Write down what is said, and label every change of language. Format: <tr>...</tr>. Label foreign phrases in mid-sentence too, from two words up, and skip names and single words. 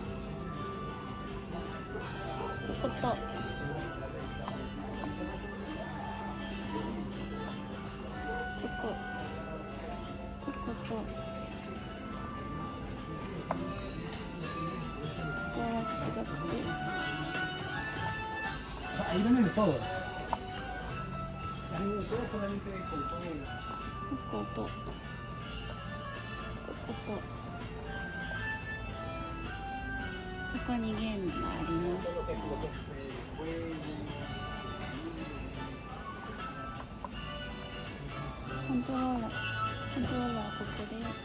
<ja>ことこことここは違くて</ja> <es>Ahí venden de todo. Ahí venden todo solamente con todo.</es> <ja>こことこことここにゲームがあります。コントローラーここで</ja>